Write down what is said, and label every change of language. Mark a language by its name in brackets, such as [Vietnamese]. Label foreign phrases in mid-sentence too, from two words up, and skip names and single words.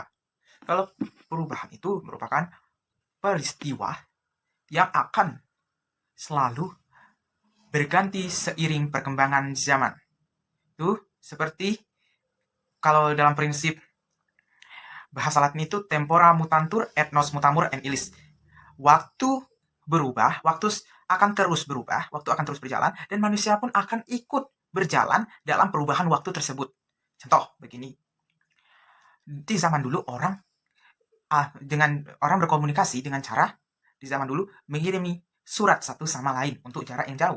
[Indonesian] Kalau perubahan itu merupakan peristiwa yang akan selalu berganti seiring perkembangan zaman. Itu seperti kalau dalam prinsip bahasa Latin itu [Latin] tempora mutantur et nos mutamur en illis. [Indonesian] Waktu berubah, waktu akan terus berubah, waktu akan terus berjalan, dan manusia pun akan ikut berjalan dalam perubahan waktu tersebut. Contoh begini, di zaman dulu orang berkomunikasi dengan cara di zaman dulu mengirimi surat satu sama lain untuk jarak yang jauh.